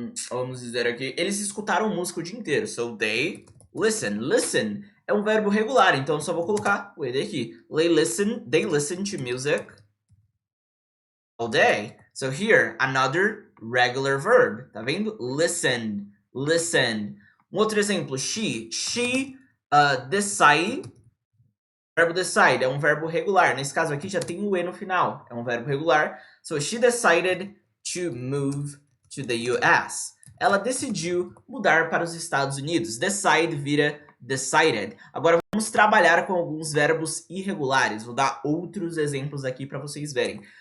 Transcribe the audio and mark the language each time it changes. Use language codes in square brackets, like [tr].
[pt] vamos dizer aqui, eles escutaram música o dia inteiro. [en] So they listen. [pt] Listen é um verbo regular, então eu só vou colocar o ed aqui. [en] They listen to music all day. So here, another regular verb. [pt] Tá vendo? [en] Listen. Listen. [pt] Um outro exemplo, she. She decide. O verbo decide é um verbo regular. Nesse caso aqui já tem o e no final. É um verbo regular. [en] So she decided to move to the US. [pt] Ela decidiu mudar para os Estados Unidos. Decide vira decided. Agora vamos trabalhar com alguns verbos irregulares. Vou dar outros exemplos aqui para vocês verem.